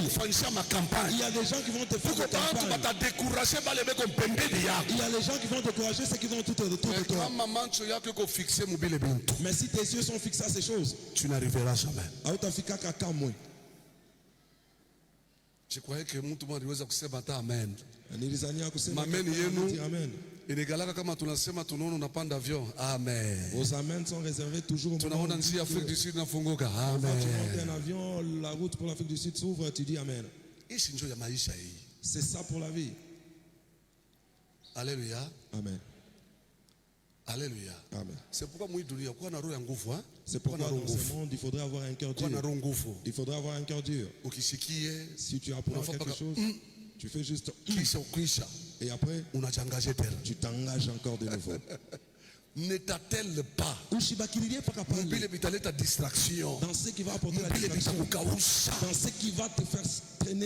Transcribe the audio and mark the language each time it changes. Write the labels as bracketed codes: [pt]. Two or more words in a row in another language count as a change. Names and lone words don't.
[fr] Il y a des gens qui vont te faire des campagnes. Il y a des gens qui vont décourager ceux qui vont tout autour de toi. Mais si tes yeux sont fixés à ces choses, tu n'arriveras jamais. Je croyais que [sw] mtu mmoja aliweza kusema hata amen. [fr] Amen. [sw] Inagalaka kama tunasema tunaona unapanda avion. Amen. [fr] Vos amens sont réservés toujours au moment. [sw] Tunaona nchi Afrique du Sud inafunguka. Amen. [fr] Tu montes un avion, la route pour l'Afrique du Sud s'ouvre, tu dis amen. [sw] Ici ndio ya maisha hii. [fr] C'est ça pour la vie. Alléluia. Amen. Alléluia. Amen. C'est pourquoi moi [sw] dunia kwa na roho ya nguvu, [fr] hein? C'est pourquoi dans ce monde, il faudrait avoir un cœur dur. Il faudrait avoir un cœur dur. Si tu apprends quelque chose, tu fais juste et après, tu t'engages encore de nouveau. Ne t'attelle pas dans ce qui va apporter la distraction, dans ce qui va te faire traîner.